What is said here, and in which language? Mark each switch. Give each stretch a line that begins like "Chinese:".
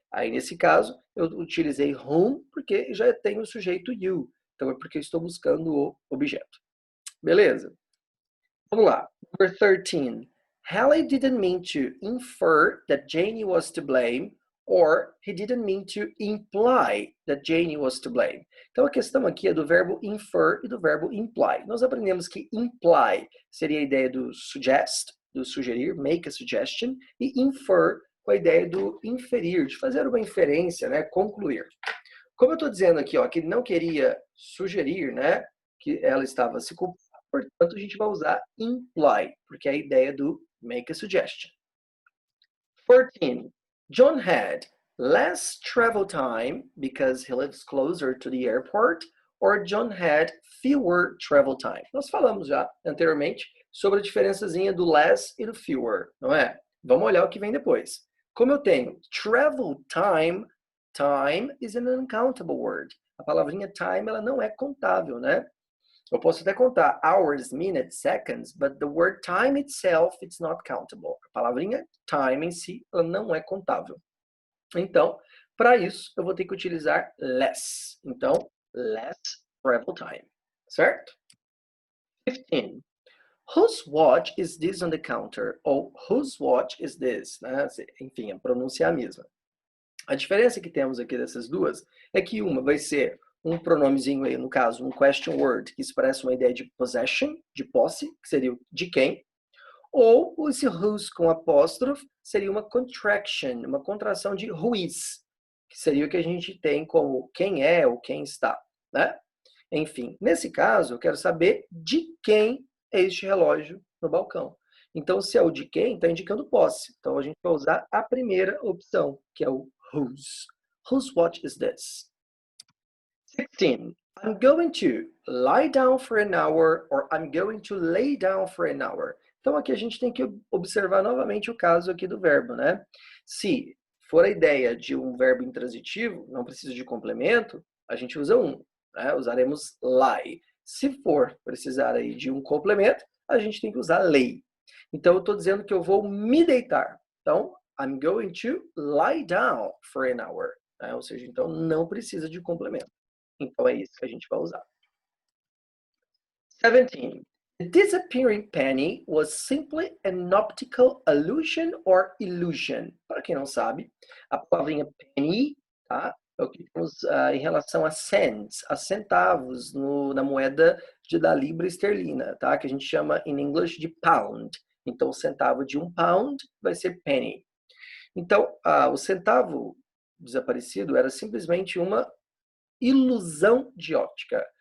Portuguese: Aí, nesse caso, eu utilizei whom, porque já tem o sujeito you. Então, é porque eu estou buscando o objeto. Beleza? Vamos lá.
English: Number 13. Hallie didn't mean to infer that Janie was to blame, or he didn't mean to imply that Janie was to blame.
Portuguese: Então a questão aqui é do verbo infer e do verbo imply. Nós aprendemos que imply seria a ideia do suggest, do sugerir,
English: make a suggestion,
Portuguese: e infer com a ideia do inferir, de fazer uma inferência, né, concluir. Como eu estou dizendo aqui, ó, que ele não queria sugerir, né, que ela estava se culpando, portanto, a gente vai usar imply, porque é a ideia do
English: make a suggestion.
Portuguese: 14.
English: John had less travel time because he lives closer to the airport, or John had fewer travel time.
Portuguese: Nós falamos já anteriormente sobre a diferençazinha do less e do fewer, não é? Vamos olhar o que vem depois. Como eu tenho travel time,
English: time is an uncountable word.
Portuguese: A palavrinha time, ela não é contável, né? Eu posso até contar
English: hours, minutes, seconds, but the word time itself, it's not countable.
Portuguese: A palavrinha time em si, ela não é contável. Então, para isso, eu vou ter que utilizar less. Então, less travel time, certo? 15.
English: Whose watch is this on the counter? Ou whose watch is this? Né?
Portuguese: Enfim, a pronúncia é a mesma. A diferença que temos aqui dessas duas é que uma vai ser um pronomezinho aí, no caso, um question word, que expressa uma ideia de possession, de posse, que seria o de quem, ou esse whose com apóstrofe seria uma contraction, uma contração de who is, que seria o que a gente tem como quem é ou quem está, né? Enfim, nesse caso, eu quero saber de quem é este relógio no balcão. Então, se é o de quem, está indicando posse. Então, a gente vai usar a primeira opção, que é o whose.
English: Whose watch is this? 16. I'm going to lie down for an hour, or I'm going to lay down for an hour.
Portuguese: Então, aqui a gente tem que observar novamente o caso aqui do verbo, né? Se for a ideia de um verbo intransitivo, não precisa de complemento, a gente usa um, né? Usaremos lie. Se for precisar aí de um complemento, a gente tem que usar lay. Então, eu estou dizendo que eu vou me deitar. Então,
English: I'm going to lie down for an hour.
Portuguese: Né? Ou seja, então não precisa de complemento. Então é isso que a gente vai usar. 17.
English: The disappearing penny was simply an optical illusion or illusion.
Portuguese: Para quem não sabe, a palavrinha penny, tá? É o que temos em relação a cents, a centavos na moeda da libra esterlina, tá? Que a gente chama em inglês de pound. Então, o centavo de um pound vai ser penny. Então, o centavo desaparecido era simplesmente uma ilusão de óptica.